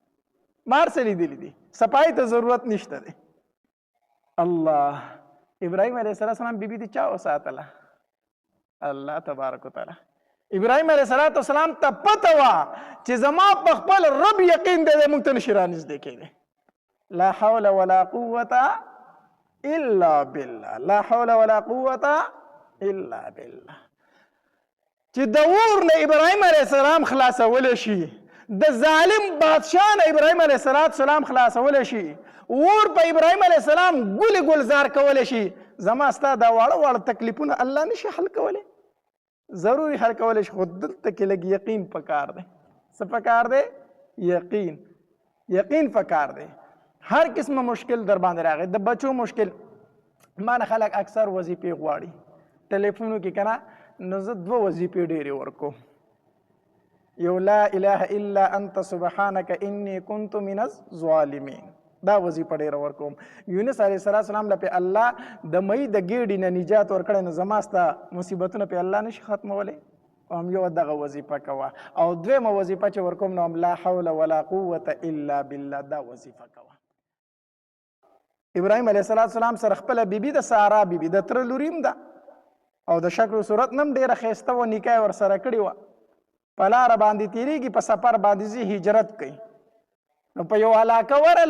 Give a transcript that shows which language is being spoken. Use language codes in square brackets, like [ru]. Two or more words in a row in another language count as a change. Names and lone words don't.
[ps] صفایي ته ضرورت نشته دی الله ابراهیم [ar] علیه السلام [ps] بیبي دې چا وساتله الله [ar] تبارک وتعالی ابراهیم علیه السلام [ps] ته پته وه چې زما په خپل رب یقین دی موږ ته نشي رانږدې کېدی [ar] لا حول ولا قوة الا بالله لا حول ولا قوة الا بالله [ps] چې د اور نه ابراهیم [ar] علیه السلام [ps] خلاصولی شي د ظالم بادشاه نه ابراهیم [ar] علیه السلام [ps] خلاصولی شي اور په ابراهیم [ar] علیه السلام [ps] ګلې ګلزار کولی شي زما ستا دا واړه تکلیفونه الله نشي حل کولی ضروري حل کولی شي خو دلته کې لږ یقین پکار دی څه پکار دی یقین پکار دی هر قسمه مشکل در باندې راغی د بچو مشکل ما نه خلک اکثر وظیفې غواړي ټلیفونو کې که نه نو زه 2 وظیفې ډېرې ورکوم یو [ar] لا اله الا انت سبحانك انی كنت من الظالمین [ps] دا وظیفه ډېره ورکوم یونس [ar] علیه السلام [ps] له په الله د مۍ د ګېډې نه نجات ورکړی نو زما ستا مصیبتونه په الله نشي ختمولی هم یو دغه وظیفه کوه او دویمه وظیفه چې ورکوم نو هم [ar] لا حول ولا قوة الا بالله [ps] دا وظیفه کوه ابراهیم [ar] علیه السلام [ps] سره خپله بیبي د سارا بیبي د تره لوریم ده او د شکل و صورت نه هم ډېره ښایسته وه نکاح یې ورسره کړې وه په لاره باندې تېرېږي په سفر باندې ځي هجرت کوي نو په یو علاقه ورله